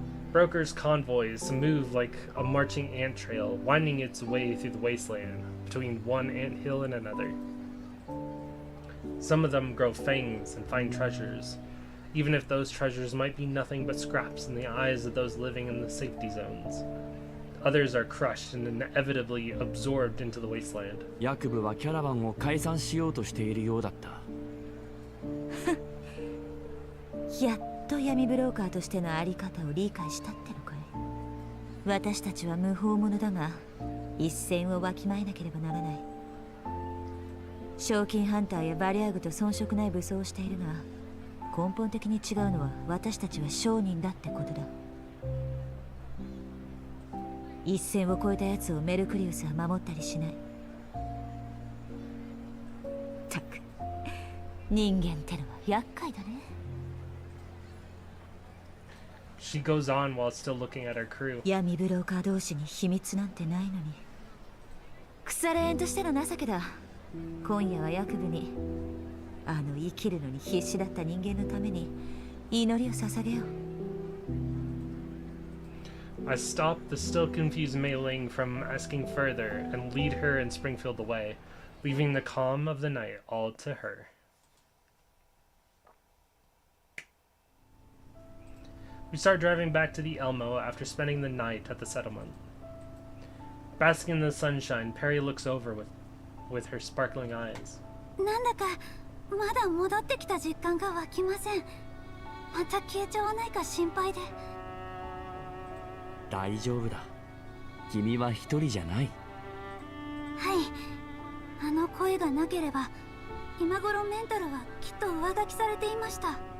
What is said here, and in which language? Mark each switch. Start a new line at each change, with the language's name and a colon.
English: Brokers' convoys move like a marching ant trail, winding its way through the wasteland, between one anthill and another. Some of them grow fangs and find treasures, even if those treasures might be nothing but scraps in the eyes of those living in the safety zones. Others are crushed and inevitably absorbed into the wasteland.
Japanese: ヤクブはキャラバンを解散しようとしているようだった。やっと闇ブローカーとしてのあり方を理解したってのかい。私たちは無法者だが一線をわきまえなければならない。賞金ハンターやバリアーグと遜色ない武装をしているが、根本的に違うのは私たちは商人だってことだ。一線を越えたやつをメルクリウスは守ったりしない。たく、人間ってのは厄介だね。
English: She goes on while still looking at her crew.
Japanese: 闇ブローカー同士に秘密なんてないのに。腐れ縁としての情けだ。今夜はヤクブにあの生きるのに必死だった人間のために祈りを捧げよう。
English: I stop the still confused Mei Ling from asking further and lead her and Springfield away, leaving the calm of the night all to her. We start driving back to the Elmo after spending the night at the settlement. Basking in the sunshine, Perry looks over with her sparkling eyes.
Japanese: なんだかまだ戻ってきた実感が湧きません。また消えちゃわないか心配で。大丈夫だ。君は一人じゃない。はい。あの声がなければ今頃メンタルはきっと上書きされていました。